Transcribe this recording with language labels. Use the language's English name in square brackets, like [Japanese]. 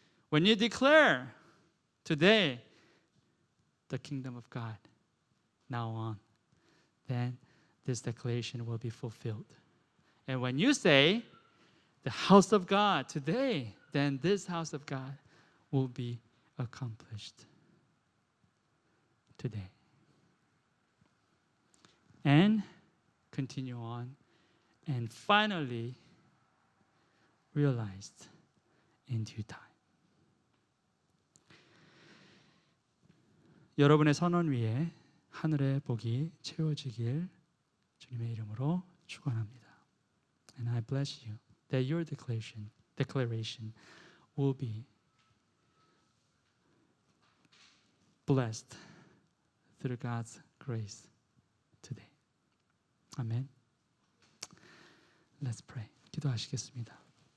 [English] When you declare today the kingdom of God now on, then this declaration will be fulfilled. And when you say the house of God today, then this house of God will be accomplished today. And continue on and finally realized in due time. [Korean] 여러분의 선언 위에 하늘의 복이 채워지길 주님의 이름으로 축원합니다. [English] And I bless you that your declaration will be blessed through God's grace today. Amen. Let's pray. [Korean] 기도하시겠습니다.